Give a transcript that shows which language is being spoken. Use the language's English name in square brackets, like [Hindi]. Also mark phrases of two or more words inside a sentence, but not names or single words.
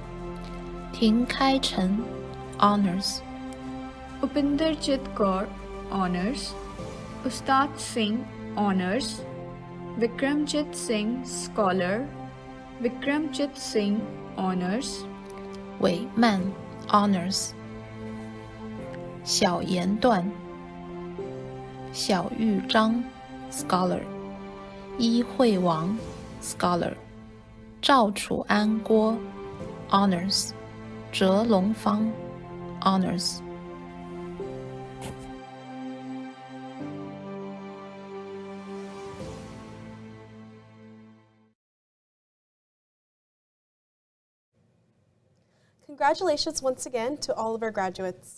[English] 廷开陈 Honors, Upinderjit Kaur Honors, Ustad Singh Honors, Vikramjit Singh Scholar, Vikramjit Singh Honors, 韦曼 Honors, 小言段小玉章 Scholar, 伊惠王 Scholar, 赵楚安郭 Honors, 哲龙方 Honors. Congratulations once again to all of our graduates.